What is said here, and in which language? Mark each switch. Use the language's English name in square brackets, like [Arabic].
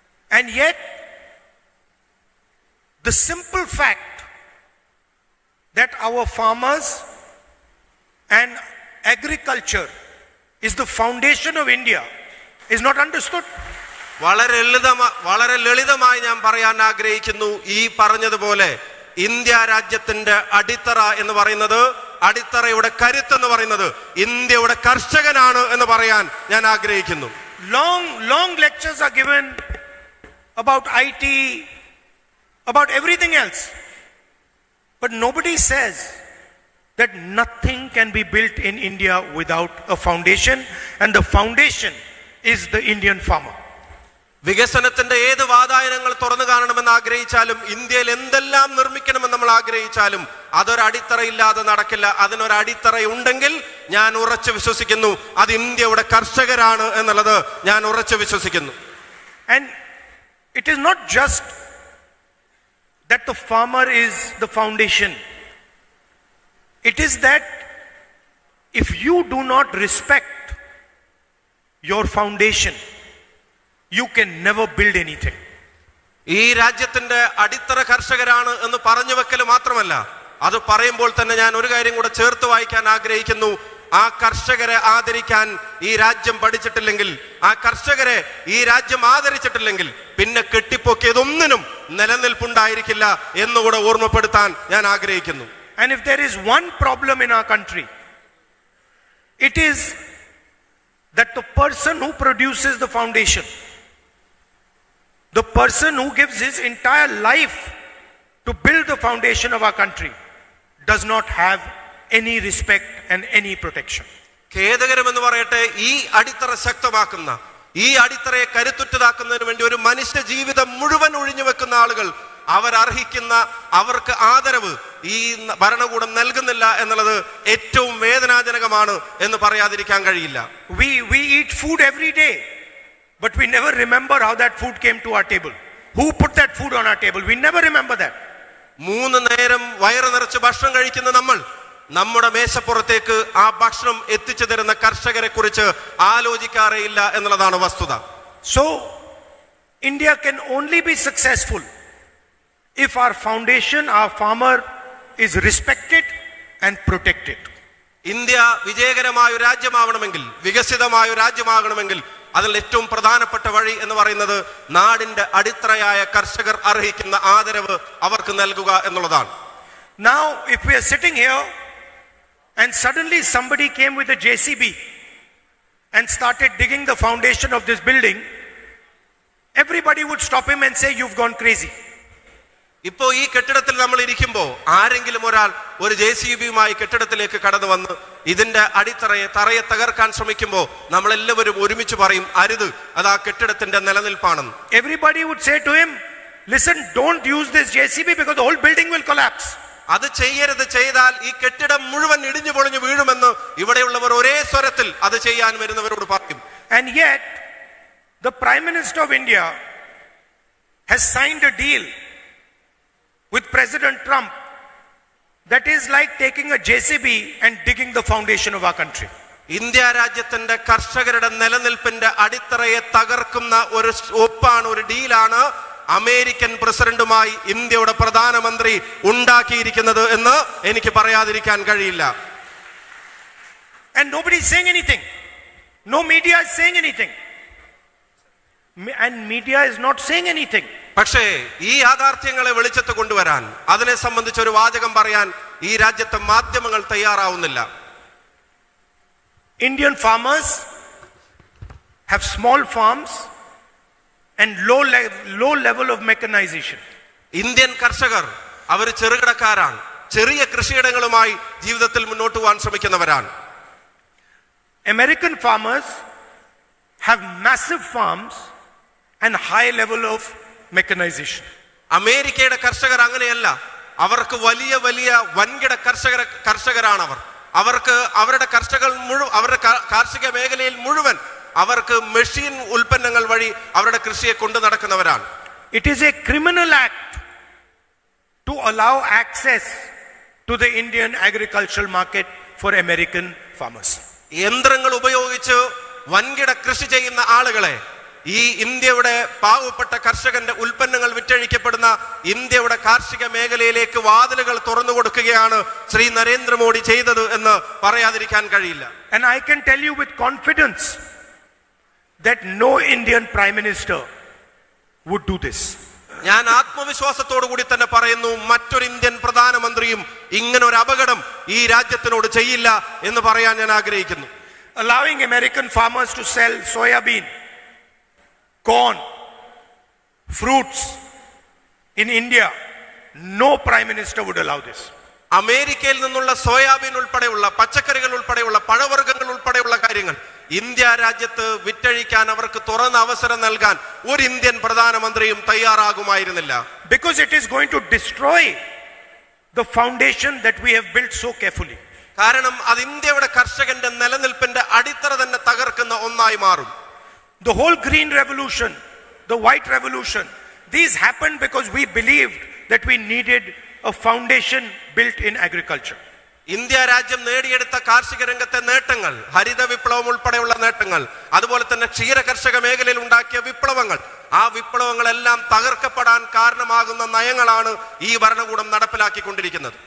[English] And yet the simple fact that our farmers and agriculture is the foundation of India is not understood. [Malayalam] വളരെ ലളിതമായി ഞാൻ പറയാൻ ആഗ്രഹിക്കുന്നു, ഈ പറഞ്ഞതുപോലെ ഇന്ത്യ രാജ്യത്തിന്റെ അടിത്തറ എന്ന് പറയുന്നത്, അടിത്തറയുടെ കരുത്ത് എന്ന് പറയുന്നത് ഇന്ത്യയുടെ കർഷകനാണ് എന്ന് പറയാൻ ഞാൻ ആഗ്രഹിക്കുന്നു. [English] Long lectures are given about IT, about everything else. But nobody says that nothing can be built in India without a foundation, and the foundation is the Indian farmer. [Malayalam] വികസനത്തിന്റെ ഏത് വാതായനങ്ങൾ തുറന്നു കാണണമെന്ന് ആഗ്രഹിച്ചാലും, ഇന്ത്യയിൽ എന്തെല്ലാം നിർമ്മിക്കണമെന്ന് നമ്മൾ ആഗ്രഹിച്ചാലും അതൊരടിത്തറയില്ലാതെ നടക്കില്ല. അതിനൊരടിത്തറ ഉണ്ടെങ്കിൽ ഞാൻ ഉറച്ചു വിശ്വസിക്കുന്നു അത് ഇന്ത്യയുടെ കർഷകരാണ് എന്നുള്ളത് ഞാൻ ഉറച്ചു വിശ്വസിക്കുന്നു. [English] And it is not just that the farmer is the foundation. It is that if you do not respect your foundation, you can never build anything. [Malayalam] ഈ രാജ്യത്തിന്റെ അടിത്തറ കർഷകരാണ് എന്ന് പറഞ്ഞു വെക്കൽ മാത്രമല്ല, അത് പറയുമ്പോൾ തന്നെ ഞാൻ ഒരു കാര്യം കൂടെ ചേർത്ത് വായിക്കാൻ ആഗ്രഹിക്കുന്നു. ആ കർഷകരെ ആദരിക്കാൻ ഈ രാജ്യം പഠിച്ചിട്ടില്ലെങ്കിൽ, ആ കർഷകരെ ഈ രാജ്യം ആദരിച്ചിട്ടില്ലെങ്കിൽ പിന്നെ കെട്ടിപ്പൊക്കിയതൊന്നിനും നിലനിൽപ്പുണ്ടായിരിക്കില്ല എന്നുകൂടെ ഓർമ്മപ്പെടുത്താൻ ഞാൻ ആഗ്രഹിക്കുന്നു. [English] And if there is one problem in our country, it is that the person who produces the foundation, the person who gives his entire life to build the foundation of our country, does not have any respect and any protection. [Malayalam] ഖേദകരമെന്ന് പറയട്ടെ, ഈ അടിത്തറ ശക്തമാക്കുന്ന, ഈ അടിത്തറയെ കരുത്തുറ്റതാക്കുന്നതിന് വേണ്ടി ഒരു മനുഷ്യ ജീവിതം മുഴുവൻ ഒഴിഞ്ഞു വെക്കുന്ന ആളുകൾ അവരർഹിക്കുന്ന അവർക്ക് ആദരവ് ഈ ഭരണകൂടം നൽകുന്നില്ല എന്നുള്ളത് ഏറ്റവും വേദനാജനകമാണ് എന്ന് പറയാതിരിക്കാൻ കഴിയില്ല. [English] We eat food every day, but we never remember how that food came to our table. Who put that food on our table? We never remember that. [Malayalam] 3 നേരം വയറ് നിറച്ച് ഭക്ഷണം കഴിക്കുന്ന നമ്മൾ നമ്മുടെ മേശപ്പുറത്തേക്ക് ആ ഭക്ഷണം എത്തിച്ചു തരുന്ന കർഷകരെ കുറിച്ച് ആലോചിക്കാറേയില്ല എന്നുള്ളതാണ് വസ്തുത. [English] So India can only be successful if our foundation, our farmer, is respected and protected. [Malayalam] India വിജയകരമായ ഒരു രാജ്യമാവണമെങ്കിൽ, വികസിതമായ ഒരു രാജ്യമാകണമെങ്കിൽ അതിൽ ഏറ്റവും പ്രധാനപ്പെട്ട വഴി എന്ന് പറയുന്നത് നാടിന്റെ അടിത്തറയായ കർഷകർ അർഹിക്കുന്ന ആദരവ് അവർക്ക് നൽകുക എന്നുള്ളതാണ്. [English] Now if we are sitting here and suddenly somebody came with a JCB and started digging the foundation of this building, everybody would stop him and say, "You've gone crazy." [Malayalam] ഇപ്പോ ഈ കെട്ടിടത്തിൽ നമ്മൾ ഇരിക്കുമ്പോൾ ആരെങ്കിലും ഒരാൾ ഒരു JCBയുമായി കെട്ടിടത്തിലേക്ക് കടന്നു വന്ന് ഇതിന്റെ തറയെ തകർക്കാൻ ശ്രമിക്കുമ്പോൾ നമ്മളെല്ലാവരും ഒരുമിച്ച് പറയും, അരുത്, അത് ആ കെട്ടിടത്തിന്റെ നിലനിൽപ്പാണെന്ന്. [English] Everybody would say to him, "Listen, don't use this JCB because the whole building will collapse." [Malayalam] അത് ചെയ്യരുത്, ചെയ്താൽ ഈ കെട്ടിടം മുഴുവൻ ഇടിഞ്ഞു പൊളിഞ്ഞു വീഴുമെന്ന് ഇവിടെയുള്ളവർ ഒരേ സ്വരത്തിൽ അത് ചെയ്യാൻ വരുന്നവരോട് പറയും. [English] And yet the Prime Minister of India has signed a deal with President Trump that is like taking a JCB and digging the foundation of our country. [Malayalam] India രാജ്യത്തിന്റെ കർഷകരുടെ നിലനിൽപ്പിന്റെ അടിത്തറയെ തകർക്കുന്ന ഒരു ഒപ്പാണ്, ഒരു ഡീലാണ് അമേരിക്കൻ പ്രസിഡന്റുമായി ഇന്ത്യയുടെ പ്രധാനമന്ത്രി ഉണ്ടാക്കിയിരിക്കുന്നത് എന്ന് എനിക്ക് പറയാതിരിക്കാൻ കഴിയില്ല. [English] And nobody is saying anything. No media is saying anything. And media is not saying anything. [Malayalam] പക്ഷേ ഈ യാഥാർത്ഥ്യങ്ങളെ വെളിച്ചത്ത് കൊണ്ടുവരാൻ, അതിനെ സംബന്ധിച്ച് ഒരു വാചകം പറയാൻ ഈ രാജ്യത്തെ മാധ്യമങ്ങൾ തയ്യാറാവുന്നില്ല. [English] Indian farmers have small farms and low level of mechanization. [Malayalam] Indian കർഷകർ അവർ ചെറുകിടക്കാരാണ്, ചെറിയ കൃഷിയിടങ്ങളുമായി ജീവിതത്തിൽ മുന്നോട്ട് പോകാൻ ശ്രമിക്കുന്നവരാണ്. [English] American farmers have massive farms and high level of mechanization. [Malayalam] അമേരിക്കയുടെ കർഷകർ അങ്ങനെയല്ല, അവർക്ക് വലിയ വലിയ വൻകിട കർഷകരാണ് അവർ. അവർക്ക് അവരുടെ അവരുടെ കാർഷിക മേഖലയിൽ മുഴുവൻ അവർക്ക് മെഷീൻ ഉൽപ്പന്നങ്ങൾ വഴി അവരുടെ കൃഷിയെ കൊണ്ടു നടക്കുന്നവരാണ്. [English] It is a criminal act to allow access to the Indian agricultural market for American farmers. [Malayalam] യന്ത്രങ്ങൾ ഉപയോഗിച്ച് വൻകിട കൃഷി ചെയ്യുന്ന ആളുകളെ ഈ ഇന്ത്യയുടെ പാവപ്പെട്ട കർഷകന്റെ ഉൽപ്പന്നങ്ങൾ വിറ്റഴിക്കപ്പെടുന്ന ഇന്ത്യയുടെ കാർഷിക മേഖലയിലേക്ക് വാതിലുകൾ തുറന്നു കൊടുക്കുകയാണ് ശ്രീ നരേന്ദ്രമോദി ചെയ്തത് എന്ന് പറയാതിരിക്കാൻ കഴിയില്ല. [English] And I can tell you with confidence that no Indian Prime Minister would do this. [Malayalam] ഞാൻ ആത്മവിശ്വാസത്തോടു കൂടി തന്നെ പറയുന്നു, മറ്റൊരു ഇന്ത്യൻ പ്രധാനമന്ത്രിയും ഇങ്ങനെ ഒരു അപകടം ഈ രാജ്യത്തിനോട് ചെയ്യില്ല എന്ന് പറയാൻ ഞാൻ ആഗ്രഹിക്കുന്നു. [English] Allowing American farmers to sell soya bean, corn, fruits in India, no prime minister would allow this. [Malayalam] അമേരിക്കയിൽ നിന്നുള്ള സോയാബീൻ ഉൾപ്പെടെയുള്ള പച്ചക്കറികൾ ഉൾപ്പെടെയുള്ള പഴവർഗ്ഗങ്ങൾ ഉൾപ്പെടെയുള്ള കാര്യങ്ങൾ ഇന്ത്യ രാജ്യത്ത് വിറ്റഴിക്കാൻ അവർക്ക് തുറന്ന അവസരം നൽകാൻ ഒരു ഇന്ത്യൻ പ്രധാനമന്ത്രിയും തയ്യാറാകുമായിരുന്നില്ല. [English] Because it is going to destroy the foundation that we have built so carefully. [Malayalam] കാരണം അത് ഇന്ത്യയുടെ കർഷകന്റെ നിലനിൽപ്പിന്റെ അടിത്തറ തന്നെ തകർക്കുന്ന ഒന്നായി മാറും. [English] The whole green revolution, the white revolution, these happened because we believed that we needed a foundation built in agriculture. [Malayalam] India രാജ്യം നേടിയെടുത്ത കാർഷിക രംഗത്തെ നേട്ടങ്ങൾ, ഹരിത വിപ്ലവം ഉൾപ്പെടെയുള്ള നേട്ടങ്ങൾ, അതുപോലെ തന്നെ ക്ഷീര കർഷക മേഖലയിൽ ഉണ്ടാക്കിയ വിപ്ലവങ്ങൾ, ആ വിപ്ലവങ്ങളെല്ലാം തകർക്കപ്പെടാൻ കാരണമാകുന്ന നയങ്ങളാണ് ഈ ഭരണകൂടം നടപ്പിലാക്കിക്കൊണ്ടിരിക്കുന്നത്.